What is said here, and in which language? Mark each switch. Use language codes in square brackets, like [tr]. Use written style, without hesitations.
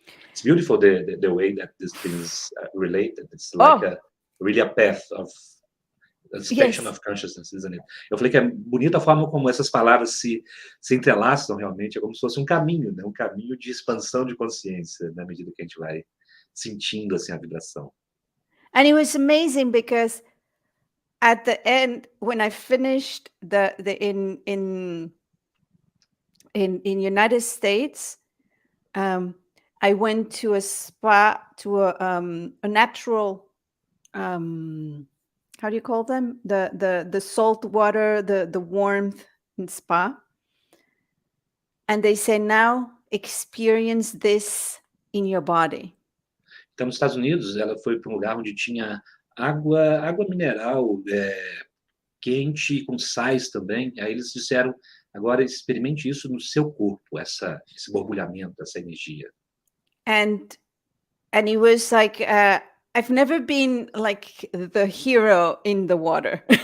[en] It's beautiful the way that these things related. It's like really a path of expansion of consciousness, isn't it? [pt] Eu falei que é bonita a forma como essas palavras se entrelaçam realmente, é como se fosse um caminho, né? Um caminho de expansão de consciência, na medida que a gente vai sentindo assim a vibração. [en] And it was amazing because at the end, when I finished in United States, I went to a spa, to a natural, how do you call them? The salt water, the warmth in spa. And they say, now experience this in your body. [pt] Então, nos Estados Unidos, ela foi para um lugar onde tinha água mineral quente, com sais também. Aí eles disseram, agora experimente isso no seu corpo, esse borbulhamento, essa energia. [en] And it was like, I've never been like the hero in the water.